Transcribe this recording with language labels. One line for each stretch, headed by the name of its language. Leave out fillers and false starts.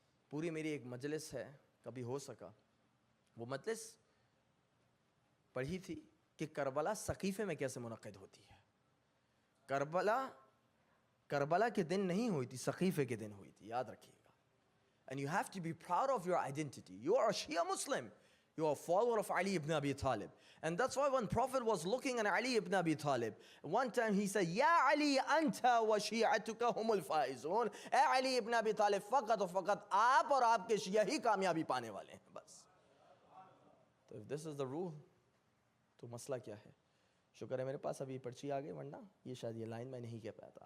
Urdu: پوری میری ایک مجلس ہے, کبھی ہو سکا وہ مجلس پڑھی تھی کہ کربلا سقیفے میں کیسے منعقد ہوتی ہے. کربلا کے دن نہیں ہوئی تھی, سقیفے کے دن ہوئی تھی, یاد رکھیے گا.
English: And you have to be proud of your identity. You are a Shia Muslim. You are a follower of Ali ibn Abi Talib. And that's why when Prophet was looking at Ali ibn Abi Talib, one time he said,
Arabic: Ya Ali, anta wa shi'atuka humul faizun.
Urdu: اے علی ابن ابی طالب, فقط و فقط آپ اور آپ کے شیعہ ہی کامیابی پانے والے ہیں, بس. تو
English: if this is the rule,
Urdu: تو مسئلہ کیا ہے؟ شکر ہے میرے پاس ابھی پرچی آ گئی, ورنہ یہ شاید یہ لائن میں نہیں کہہ پایا تھا.